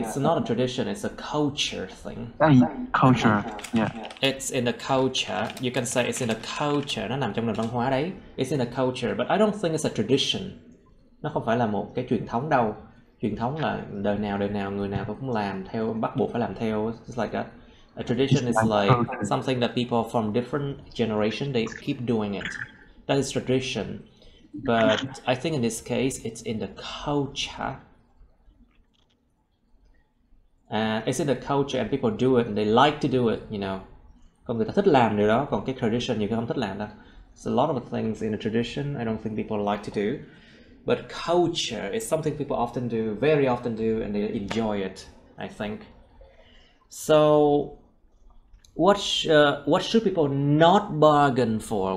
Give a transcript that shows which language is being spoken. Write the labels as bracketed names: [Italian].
[English] it's not a tradition, it's a culture thing. Culture. Yeah. It's in the culture. You can say it's in the culture. [Vietnamese] Nó nằm trong nền văn hóa đấy. [English] It's in the culture, but I don't think it's a tradition. [Vietnamese] Nó không phải là một cái truyền thống đâu. Truyền thống là đời nào người nào cũng làm theo, bắt buộc phải làm theo. [English] It's like a tradition is like something that people from different generation they keep doing it. That is tradition. But I think in this case it's in the culture. It's in the culture and people do it and they like to do it, you know. [Vietnamese] Còn người ta thích làm điều đó, còn cái tradition nhiều khi không thích làm đâu. [English] So a lot of the things in a tradition I don't think people like to do. But culture is something people often do, very often do, and they enjoy it, I think. So what should people not bargain for?